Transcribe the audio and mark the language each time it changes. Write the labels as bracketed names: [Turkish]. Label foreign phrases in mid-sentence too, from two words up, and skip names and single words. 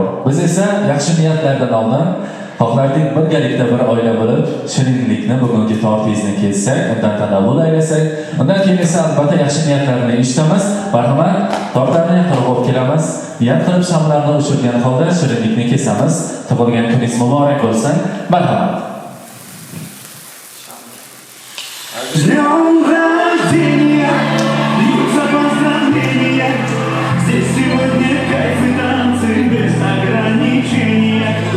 [Uzbek] Biz esa yaxshi niyatlardan oldin xohlardik birgalikda bir oila bo'lib, shirinlikni bugungi tortingizni kelsak, undan tanabbul aylasak, undan keyin esa albatta yaxshi niyatlarni eshitamiz. Marhamat, tortlarni yaqin olib kelamiz. Niyat qilib shamlarni o'chirgan holda shirinlikni kesamiz. Tug'ilgan kuningiz muborak bo'lsin. Marhamat. [Russian] С днем рождения, льются поздравления. Здесь сегодня кайф и танцы без ограничения.